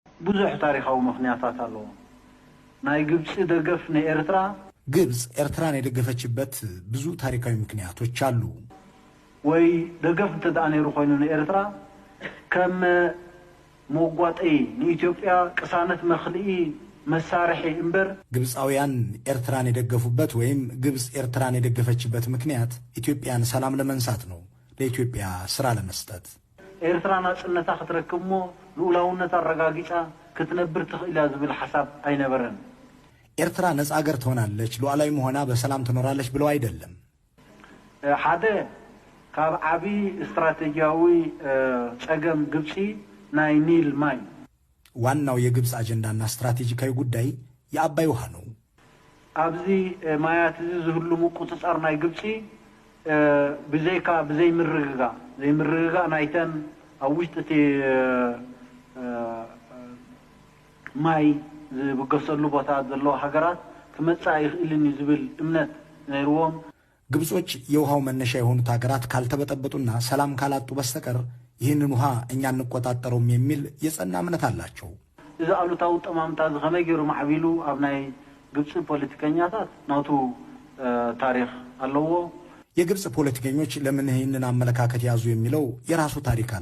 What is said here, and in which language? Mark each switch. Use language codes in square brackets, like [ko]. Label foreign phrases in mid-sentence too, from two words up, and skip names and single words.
[ti] ብዙሕ ታሪኻዊ ምክንያታት ኣለዎ ናይ ግብጽ ደገፍ ንኤርትራ [am] ግብጽ ኤርትራን የደገፈችበት ብዙ ታሪካዊ ምክንያቶች አሉ [ti] ወይ ደገፍ ተዳነ ነይሩ ኮይኑ ንኤርትራ ከም ሞጓጤ ንኢትዮጵያ ቅሳነት መኽልኢ መሳርሒ እምበር [am] ግብጻውያን ኤርትራን የደገፉበት ወይም ግብጽ ኤርትራን የደገፈችበት ምክንያት ኢትዮጵያን ሰላም ለመንሳት ነው ለኢትዮጵያ ስራ ለመስጠት [ti] ኤርትራ ናጽነታ ክትረክብሞ ልኡላውነት አረጋጊጫ ክትነብር ትኽእላ ዝብል ሐሳብ አይነበረን [am] ኤርትራ ነፃ አገር ትሆናለች ሉዓላዊ መሆና በሰላም ትኖራለች ብለው አይደለም [ti] ሓደ ካብ ዓቢ ስትራቴጂያዊ ጸገም ግብጺ ናይ ኒል ማይ [am] ዋናው የግብጽ አጀንዳና ስትራቴጂካዊ ጉዳይ የአባይ ውሃ ነው [ti] ኣብዚ ማያት ዝህልሙ ቁጥጥር ናይ ግብጺ ብዘይካ ብዘይ ምርግጋ ናይተን ኣብ ውሽጢ ማይ ዝብገሰሉ ቦታ ዘሎ ሃገራት ክመጻእ ይኽእልኒ ዝብል እምነት ነይርዎም [am] ግብጾች የውሃው መነሻ የሆኑት ሀገራት ካልተበጠበጡና ሰላም ካላጡ በስተቀር ይህንን ውሃ እኛ እንቆጣጠረውም የሚል የጸና እምነት አላቸው [ti] እዚ አሉታው ጠማምታ ዝኸመይ ገይሩ ማዕቢሉ ኣብ ናይ ግብጽ ፖለቲከኛታት ናቱ ታሪክ ኣለዎ [am] የግብጽ ፖለቲከኞች ለምን ይህንን አመለካከት ያዙ የሚለው የራሱ ታሪክ አለ